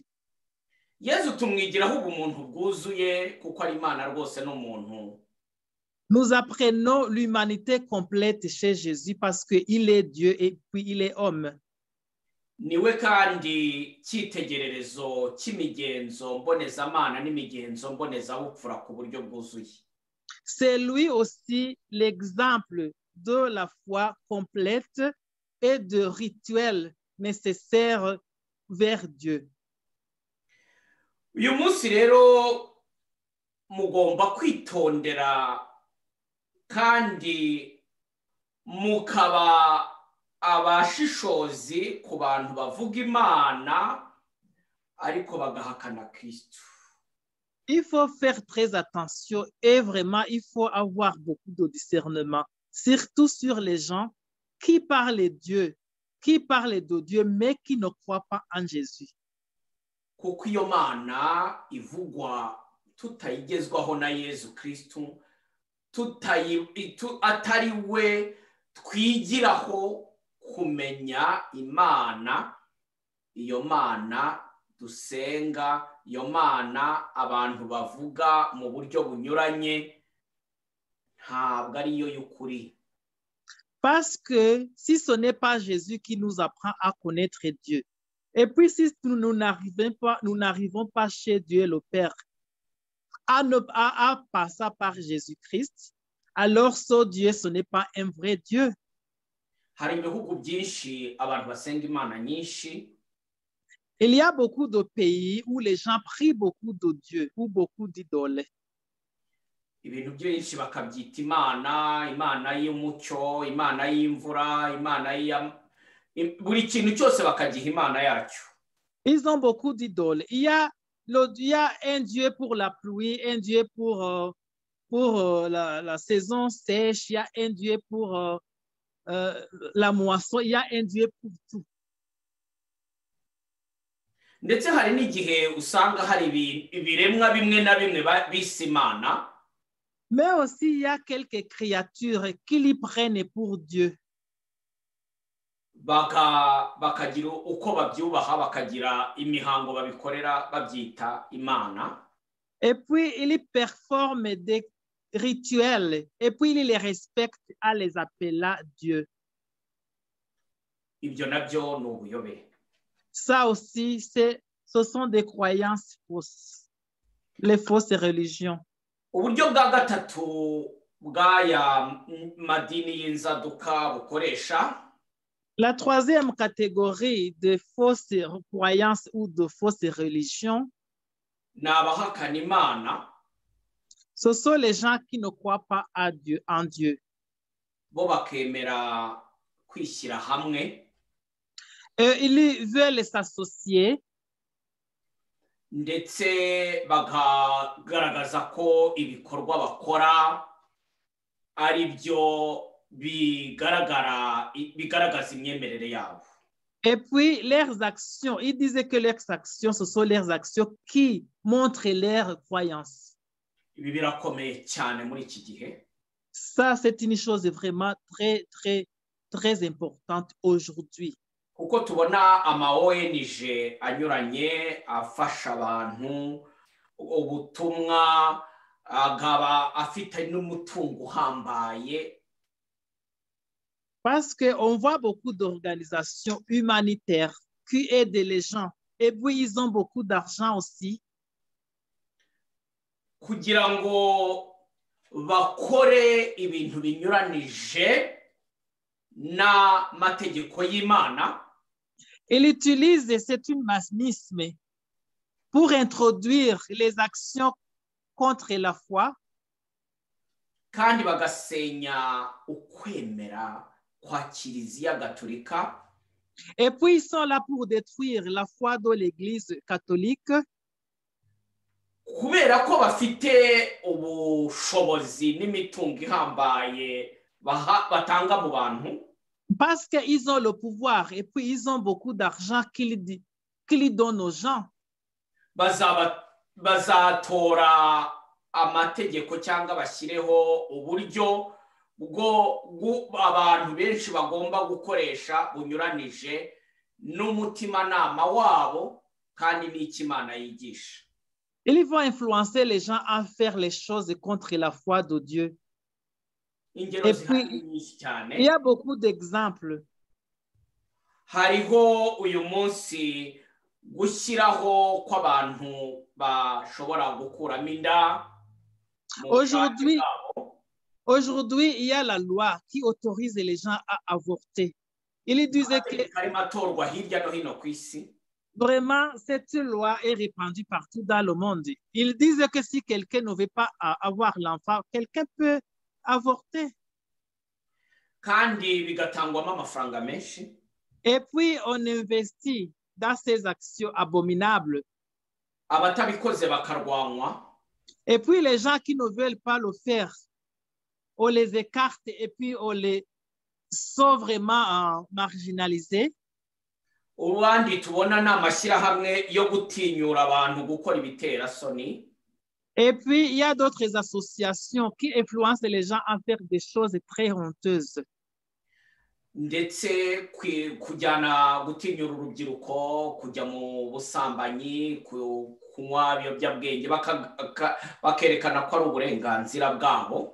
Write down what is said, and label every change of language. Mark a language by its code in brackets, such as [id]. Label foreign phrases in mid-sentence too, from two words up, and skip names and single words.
[rw] Yesu tumwigiraho ubumuntu bwuzuye kuko ari Imana rwose n'umuntu. [fr] Nous apprenons l'humanité complète chez Jésus parce qu'il est Dieu et puis il est homme. [rw] Niwe kandi cyitegererezo cy'imigenzo mbonezamana n'imigenzo mbonezabupfura ku buryo bwuzuye. [fr] C'est lui aussi l'exemple de la foi complète et de rituels nécessaires vers Dieu. [rw] Uyu munsi rero mugomba kwitondera kandi mukaba abashishozi ku bantu bavuga Imana ariko bagahakana Kristo. [fr] Il faut faire très attention et vraiment il faut avoir beaucoup de discernement, surtout sur les gens qui parlent de Dieu, mais qui ne croient pas en Jésus. [rw] Kuko iyo Mana ivugwa tutayigezwaho na Yesu Kristo, atari we twigiraho kumenya Imana, iyo Mana dusenga, iyo Mana abantu bavuga mu buryo bunyuranye, ntabwo ari yo y'ukuri. [fr] Parce que si ce n'est pas Jésus qui nous apprend à connaître Dieu, et puis si nous n'arrivons pas chez Dieu le Père à passer par Jésus-Christ, alors ce Dieu, ce n'est pas un vrai Dieu. [rw] Hari ibihugu byinshi abantu basenga Imana nyinshi. [fr] Il y a beaucoup de pays où les gens prient beaucoup de Dieu ou beaucoup d'idoles. [rw] Ibintu byinshi bakabyita Imana, Imana y'umucyo, Imana y'imvura, Imana buri kintu cyose bakagiha Imana yacyo. [fr] Ils ont beaucoup d'idoles. Il y a un Dieu pour la pluie, un Dieu pour la saison sèche, il y a un Dieu pour la moisson, il y a un Dieu pour tout. [rw] Ndetse hari n'igihe usanga hari ibiremwa bimwe na bimwe bise Imana. [fr] Mais aussi, il y a quelques créatures qui les prennent pour Dieu. [rw] Bakagira uko babyubaha, bakagira imihango babikorera babyita Imana. [fr] Et puis, ils performent des rituels et puis ils les respectent à les appeler Dieu. [rw] Ibyo nabyo ni ubuyobe. [fr] Ça aussi, ce sont des croyances fausses, les fausses religions. [rw] Uburyo bwa gatatu bw'aya madini y'inzaduka bukoresha. [fr] La troisième catégorie de fausses croyances ou de fausses religions, ce sont les gens qui ne croient pas en Dieu. Ils veulent s'associer. [rw] Ndetse bakagaragaza ko ibikorwa bakora ari byo bigaragaza imyemerere yabo. [fr] Et puis leurs actions, ils disaient que leurs actions, ce sont leurs actions qui montrent leurs croyances. [rw] Ibi birakomeye cyane muri iki gihe. [fr] Ça, c'est une chose vraiment très, très, très importante aujourd'hui. [rw] Kuko tubona ONG anyuranye afasha abantu ubutumwa, akaba afite n'umutungo uhambaye, [fr] Parce qu'on voit beaucoup d'organisations humanitaires qui aident les gens. Et puis, ils ont beaucoup d'argent aussi. [rw] kugira ngo bakore ibintu binyuranije n'amategeko y'Imana. [fr] Il utilise cet humanisme pour introduire les actions contre la foi. [rw] Kandi bagasenya ukwemera kwa Kiliziya Gatolika. [fr] Et puis, ils sont là pour détruire la foi de l'Église catholique. [rw] Kubera ko bafite ubushobozi n'imitungo ihambaye batanga mu bantu. [fr] Parce qu'ils ont le pouvoir et puis ils ont beaucoup d'argent qu'ils donnent aux gens. [rw] Bazatora amategeko cyangwa bashyireho uburyo bwo abantu benshi bagomba gukoresha bunyuranije n'umutimanama wabo kandi n'Imana yigisha. [fr] Ils vont influencer les gens à faire les choses contre la foi de Dieu. Et puis, il y a beaucoup d'exemples. [rw] Hariho uyu munsi gushyiraho kw'abantu bashobora gukuramo inda. [fr] Aujourd'hui, il y a la loi qui autorise les gens à avorter. Il disait que vraiment, cette loi est répandue partout dans le monde. Il disait que si quelqu'un ne veut pas avoir l'enfant, quelqu'un peut avorter. Et puis, on investit dans ces actions abominables. Et puis, les gens qui ne veulent pas le faire, on les écarte et puis on les sauve vraiment marginalisés. [rw] Ubundi tubona ni amashyirahamwe yo gutinyura abantu gukora ibitera soni. [fr] Et puis, il y a d'autres associations qui influencent les gens à faire des choses très honteuses. [rw] Ndetse kujyana gutinyura urubyiruko kujya mu busambanyi kunywa ibiyobyabwenge bakerekana ko ari uburenganzira bwabo.